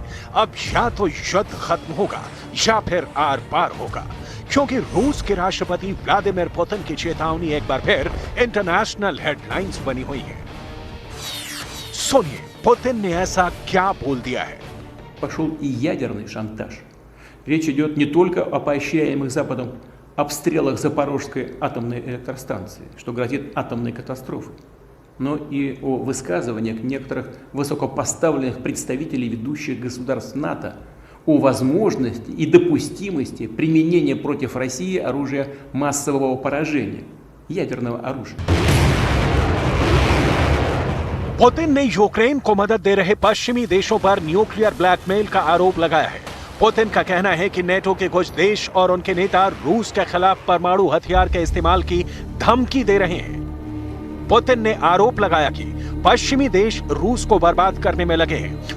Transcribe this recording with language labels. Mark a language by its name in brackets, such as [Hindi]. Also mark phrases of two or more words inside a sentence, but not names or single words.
[Hindi] अब या तो युद्ध खत्म होगा या फिर आर पार होगा, क्योंकि रूस के राष्ट्रपति व्लादिमीर पुतिन की चेतावनी एक बार फिर [English] international headlines [Hindi] बनी हुई है। सुनिए, पुतिन ने ऐसा क्या बोल दिया है। [Russian] Пошел и ядерный шантаж. Речь идет не только о поощряемых Западом обстрелах Запорожской атомной электростанции, что грозит атомной катастрофой, но и о высказываниях некоторых высокопоставленных представителей ведущих государств НАТО о возможности и допустимости применения против России оружия массового поражения, ядерного оружия. [Hindi] पुतिन ने यूक्रेन को मदद दे रहे पश्चिमी देशों पर [English] nuclear blackmail [Hindi] का आरोप लगाया है। पुतिन का कहना है कि नेटो के कुछ देश और उनके नेता रूस के खिलाफ परमाणु हथियार के इस्तेमाल की धमकी दे रहे हैं। पुतिन ने आरोप लगाया कि पश्चिमी देश रूस को बर्बाद करने में लगे हैं।